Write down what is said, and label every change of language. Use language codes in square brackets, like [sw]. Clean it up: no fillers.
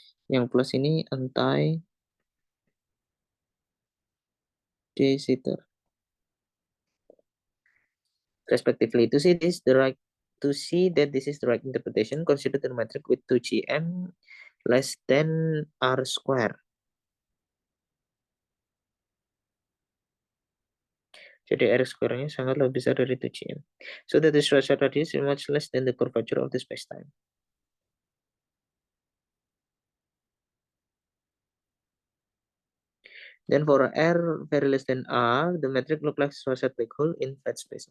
[id] Yang plus ini anti de Sitter. [en] Respectively, to see that this is the right interpretation, consider the metric with 2gm less than r square. [id] Jadi r square-nya sangat lebih besar dari 2gm. [en] So that the Schwarzschild radius is much less than the curvature of the spacetime. Then for r very less than r, the metric look like Schwarzschild black hole in flat space.